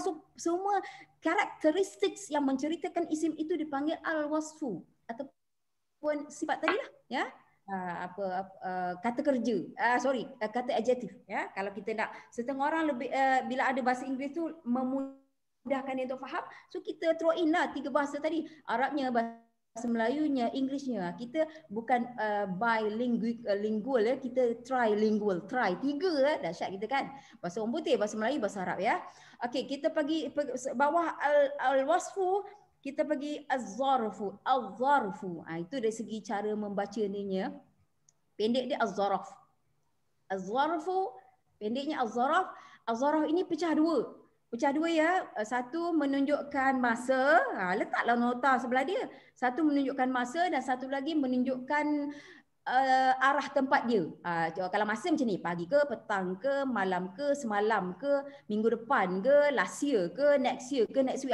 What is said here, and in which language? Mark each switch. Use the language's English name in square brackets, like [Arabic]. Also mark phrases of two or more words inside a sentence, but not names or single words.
[Malay] So semua karakteristik yang menceritakan isim itu dipanggil al-wasfu ataupun sifat tadilah kata kerja, kata adjektif kalau kita nak. Setengah orang lebih bila ada bahasa Inggeris tu memudahkan dia untuk faham, so kita [English] throw in [Malay] lah 3 bahasa tadi, Arabnya, bahasa Melayunya, Englishnya. Kita bukan bilingual kita trilingual, 3 dahsyat kita kan. Bahasa orang putih, bahasa Melayu, bahasa Arab Okey, kita pergi bawah al-wasfu, kita pergi az-zarfu. Itu dari segi cara membaca ninya. Pendek dia az-zarf. Az-zarfu pendeknya az-zarf. Az-zarf ini pecah dua. Satu menunjukkan masa, letaklah nota sebelah dia. Satu menunjukkan masa dan satu lagi menunjukkan arah tempat dia. Kalau masa macam ni, pagi ke, petang ke, malam ke, semalam ke, minggu depan ke, [English] last year [Malay] ke, [English] next year [Malay] ke, [English] next week.